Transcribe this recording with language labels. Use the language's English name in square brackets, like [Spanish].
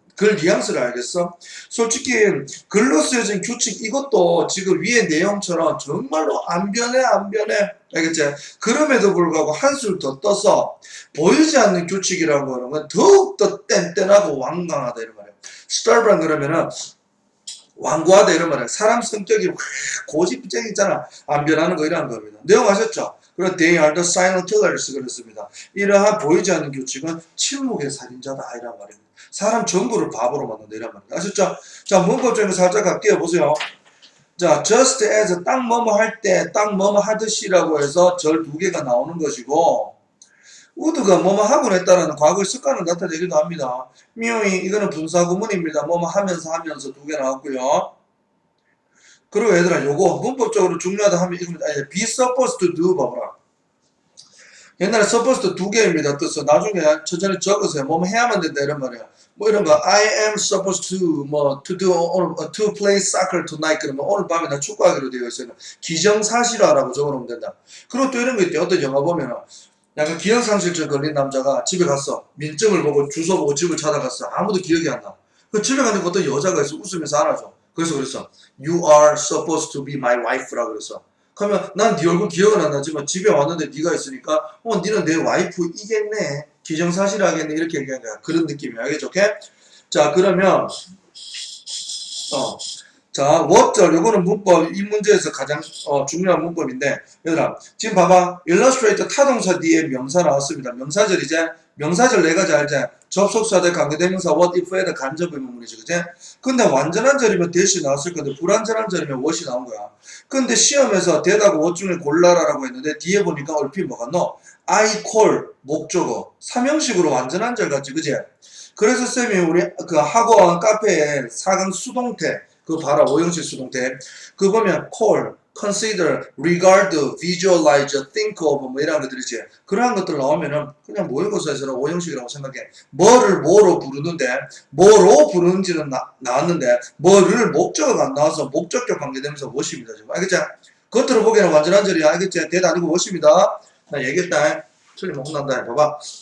[Korean] 글 뉘앙스를 알겠어? 솔직히 글로 쓰여진 규칙 이것도 지금 위의 내용처럼 정말로 안 변해 알겠지? 그럼에도 불구하고 한술 더 떠서 보이지 않는 규칙이라고 하는 건 더욱더 뗀뗀하고 완강하다 이런 말이야. stubborn 그러면은 완고하다 이런 말이야. 사람 성격이 고집쟁이 있잖아. 안 변하는 거 이런 겁니다. 내용 아셨죠? 그리고 [English] they are the silent killers [Korean] 그랬습니다. 이러한 보이지 않는 규칙은 침묵의 살인자다 이란 말입니다. 사람 전부를 바보로 만든다 이란 말입니다. 아셨죠? 자, 문법 중에 살짝 갈게요. 보세요. 자, just as 딱 뭐뭐 할 때 딱 뭐뭐 하듯이라고 해서 절 두 개가 나오는 것이고 would가 뭐뭐 하곤 했다라는 과거의 습관을 나타내기도 합니다. 미용이 이거는 분사구문입니다. 뭐뭐 하면서 두 개 나왔고요. 그리고 얘들아 요거 문법적으로 중요하다 하면 이겁니다. [English] be supposed to do [Korean] 봐봐라. 옛날에 supposed to 두 개입니다. 뜻은 나중에 천천히 적으세요. 뭐뭐 해야만 된다 이런 말이야. 뭐 이런 거 [English] I am supposed to 뭐 to do to play soccer tonight [Korean] 그러면 오늘 밤에 나 축구하기로 되어 있어요. 기정사실화라고 적어놓으면 된다. 그리고 또 이런 거 있대요. 어떤 영화 보면은 약간 기억상실증 걸린 남자가 집에 갔어. 민증을 보고 주소 보고 집을 찾아갔어. 아무도 기억이 안 나. 그 집에 가니까 어떤 여자가 있어. 웃으면서 안아줘. 그래서 그랬어. [English] You are supposed to be my wife [Korean] 라고 그랬어. 그러면 난 네 얼굴 기억은 안 나지만 집에 왔는데 네가 있으니까 니는 내 와이프이겠네. 기정사실하겠네. 이렇게 얘기한 거야. 그런 느낌이야. 알겠죠? 오케이? 자, 그러면 자, what절 요거는 문법 이 문제에서 가장 중요한 문법인데 얘들아 지금 봐봐 illustrate 타동사 뒤에 명사 나왔습니다. 명사절 이제 명사절 네 가지 알지? 접속사 대 관계대명사 what if에 대 간접 의문문이지 그지? 근데 완전한 절이면 대시 나왔을 건데 불완전한 절이면 what이 나온 거야. 근데 시험에서 대하고 what 중에 골라라라고 했는데 뒤에 보니까 얼핏 뭐가 넣어? I call 목적어 삼형식으로 완전한 절 같지 그지? 그래서 쌤이 우리 그 학원 카페에 4강 수동태 그거 봐라. 5형식 수동태. 그거 보면 call, consider, regard, visualize, think of 뭐 이런 것들이지. 그러한 것들 나오면은 그냥 모의고사에서는 5형식이라고 생각해. 뭐를 뭐로 부르는데 뭐로 부르는지는 나왔는데 뭐를 목적어가 안 나와서 목적격 관계되면서 what입니다. 지금. 알겠지? 겉으로 보기에는 완전한 절이야. 알겠지? 대도 아니고 what입니다. 나 얘기했다. 틀리면 혼난다. 봐봐.